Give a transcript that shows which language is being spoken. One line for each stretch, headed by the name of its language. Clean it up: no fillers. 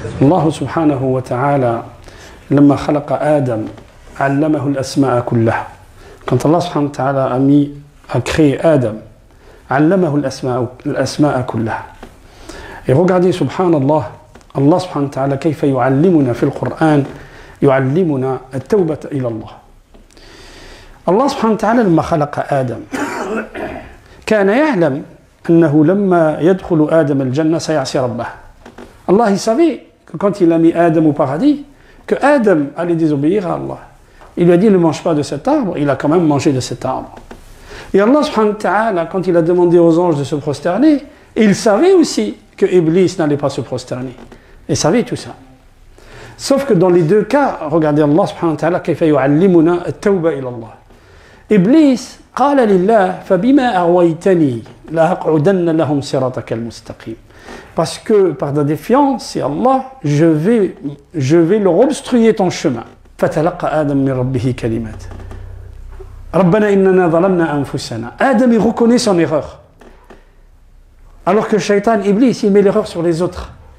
Arabic: Allah subhanahu wa ta'ala, لما خلق آدم علمه الأسماء كلها.
French: Quand Allah subhanahu wa ta'ala a créé Adam,
Arabic: علمه الأسماء كلها.
French: Et regardez,
Arabic: subhanallah, Allah subhanahu wa ta'ala كيف يعلمنا في القرآن يعلمنا التوبة إلى الله. Allah subhanahu wa ta'ala لما خلق آدم كان يعلم أنه لما يدخل آدم الجنة سيعصي ربه.
French: Allah il savait que quand il a mis Adam au paradis, que Adam allait désobéir à Allah. Il lui a dit ne mange pas de cet arbre, il a quand même mangé de cet arbre. Et Allah subhanahu wa ta'ala, quand il a demandé aux anges de se prosterner, il savait aussi que Iblis n'allait pas se prosterner. Il savait tout ça. Sauf que dans les deux cas, regardez Allah subhanahu wa ta'ala
Arabic: كيف يعلمنا التوبة إلى الله. Iblis قال لله فبما أغويتني لأقعدن لهم صراطك المستقيم.
French: Parce que par la défiance, c'est Allah, je vais leur obstruer ton chemin.
Arabic: فتلقى آدم من ربه كلمات ربنا إننا ظلمنا أنفسنا.
French: Adam il reconnaît son erreur. Alors que Shaitan, Iblis, il met l'erreur sur les autres.